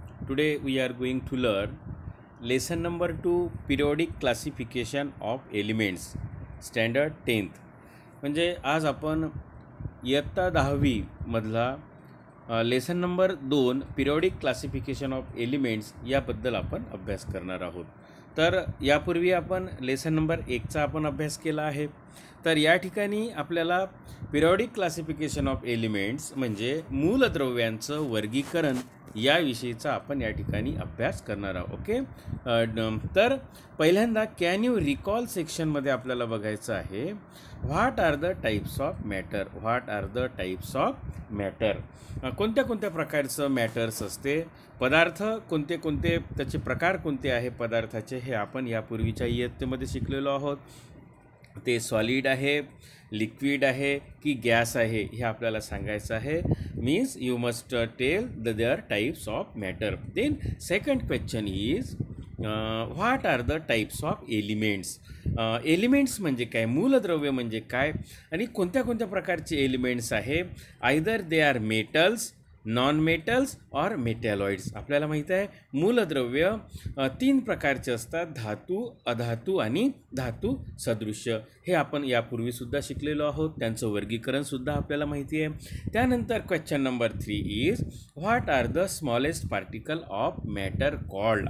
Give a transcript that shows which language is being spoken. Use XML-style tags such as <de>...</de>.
<en>Today we are going to learn lesson number 2 periodic classification of elements standard 10th.</en> <mr>म्हणजे आज आपण इयत्ता 10वी मधला lesson number 2 periodic classification of elements याबद्दल आपण अभ्यास करणार आहोत. तर यापूर्वी आपण लेसन नंबर 1चा आपण अभ्यास केला आहे. तर या ठिकाणी आपल्याला पिरियॉडिक क्लासिफिकेशन ऑफ एलिमेंट्स म्हणजे मूलद्रव्यांचं वर्गीकरण याविषयीचा आपण या ठिकाणी अभ्यास करणार आहोत.</mr> <en>Okay.</en> <mr>तर पहिल्यांदा</mr> <en>can you recall सेक्शनमध्ये</en> <mr>आपल्याला बघायचं आहे</mr> <en>What are the types of matter. What are the types of matter.</en> <mr>कोणत्या कोणत्या प्रकारचं मॅटर्स असते, पदार्थ कोणते कोणते, त्याचे प्रकार कोणते आहे पदार्थाचे, हे आपण यापूर्वीच्या इयत्तेमध्ये शिकलेलो आहोत. ते सॉलिड आहे, लिक्विड आहे की गॅस आहे हे आपल्याला सांगायचं आहे.</mr> <en>Means you must tell their types of matter. Then second question is what are the types of elements.</en> <mr>Elements म्हणजे काय, मूलद्रव्य म्हणजे काय आणि कोणत्या कोणत्या प्रकारचे एलिमेंट्स आहे.</mr> <en>Either they are metals, non metals और metalloids.</en> <mr>आपल्याला माहीत आहे मूलद्रव्य 3 प्रकारचे असतात, धातू, अधातू आणि धातू सदृश्य. हे आपण यापूर्वीसुद्धा शिकलेलो आहोत, त्यांचं वर्गीकरणसुद्धा आपल्याला माहिती आहे.</mr> <en>त्यानंतर question number 3 is what are the smallest particle of matter called.</en>